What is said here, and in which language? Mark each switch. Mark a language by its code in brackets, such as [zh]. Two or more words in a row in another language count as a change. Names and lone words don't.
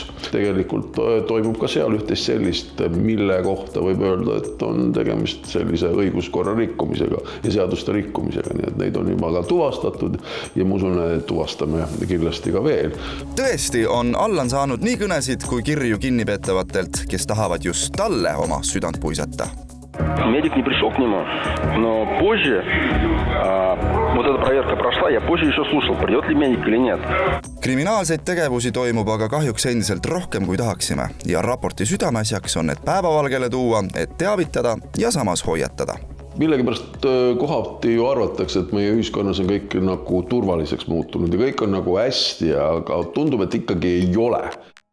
[et] Tegelikult toimub ka seal üht-teist sellist, mille kohta võib öelda, et on tegemist sellise õiguskorra rikkumisega ja seaduste rikkumisega. Nii et neid on juba ka tuvastatud ja ma usun, et tuvastame kindlasti ka veel. Tõesti on Allan saanud nii kõnesid kui kirju kinnipeetavatelt, kes tahavad just talle oma südant puisata. [ru] Медик не пришел к нему, но позже вот эта проверка прошла, я позже еще слушал, придет ли медик или нет. [et] Kriminaalseid tegevusi toimub aga kahjuks endiselt rohkem kui tahaksime ja raporti südameasjaks on need päevavalgele tuua, et teavitada ja samas hoiatada. Millegipärast kohati ju arvatakse, et meie ühiskonnas on kõik nagu turvaliseks muutunud ja kõik on nagu hästi, aga tundub, et ikkagi ei ole.